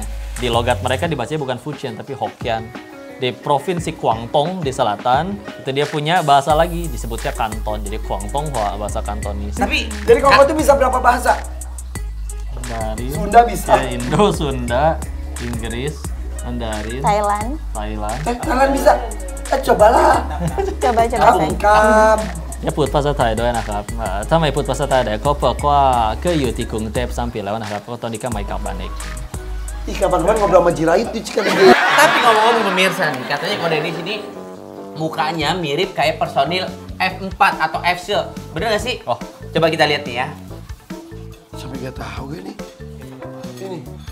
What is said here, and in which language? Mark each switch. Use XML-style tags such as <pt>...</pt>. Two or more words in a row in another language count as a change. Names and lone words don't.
<id>Di logat mereka dibacanya bukan Fujian, tapi Hokkien. Di provinsi Guangdong di selatan, itu dia punya bahasa lagi, disebutnya Kanton. Jadi Guangdong bahasa Kantonis. Tapi Jadi kalau tuh bisa berapa bahasa? Mandarin, Sunda bisa. ya, Indo, Sunda, Inggris, Mandarin, Thailand. Thailand. Kalian bisa? Cobalah. Coba saya. Angkam.</id> <th>อย่าพูดภาษาไทยด้วยนะครับถ้าไม่พูดภาษาไทยเดี๋ยวเขาบอกว่าก็อยู่ที่กรุงเทพ3 ปีแล้วนะครับก็ตอนนี้ก็ไม่กลับบ้านอีก</th> <id>Ih, kapan-kapan ngobrol sama Jirait tuh cikan Tapi ngomong-ngomong pemirsa nih, katanya kalau dari sini mukanya mirip kayak personil F4 atau FC. Bener gak sih? Oh. Coba kita lihat nih ya. Sampai gak tahu gue nih. Ini.</id>